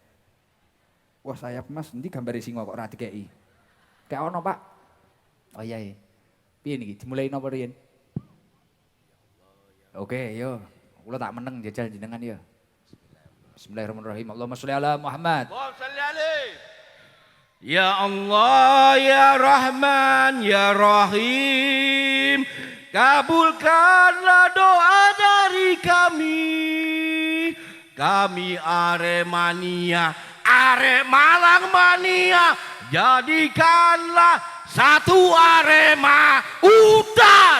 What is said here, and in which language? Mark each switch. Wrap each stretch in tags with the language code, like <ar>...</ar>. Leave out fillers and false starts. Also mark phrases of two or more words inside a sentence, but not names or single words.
<jv>Wah sayap Mas,</jv> <id>nanti gambari</id> <jv>singa kok ora dikeki. Kayak ono Pak. Oh iya. Piye niki? Dimulai napa riyen? Oke, yo. Kula tak meneng jajal jenengan ya. Bismillahirrahmanirrahim.</jv> <ar>اللهم صل على محمد. اللهم صل عليه يا الله يا رحمن يا رحيم,</ar> <id>kabulkanlah doa dari kami Aremania, Arek Malang mania, jadikanlah satu Arema utas.</id>